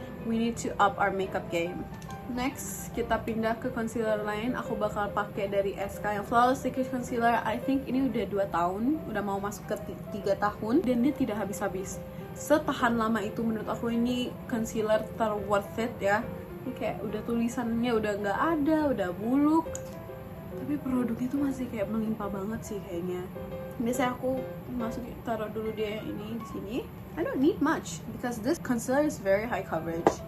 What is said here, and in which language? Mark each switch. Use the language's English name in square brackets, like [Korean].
[English] We need to up our makeup game. [Indonesian] Next, kita pindah ke concealer lain. Aku bakal pakai dari SK yang Flawless Liquid Concealer. [English] I think [Indonesian] ini udah 2 tahun, udah mau masuk ke 3 tahun, dan dia tidak habis-habis. Setahan lama itu menurut aku ini concealer worth it ya. Ini kayak udah tulisannya udah nggak ada, udah buluk, tapi produknya tuh masih kayak melimpah banget sih kayaknya. Biasanya aku taruh dulu dia ini di sini. [English] I don't need much because this concealer is very high coverage.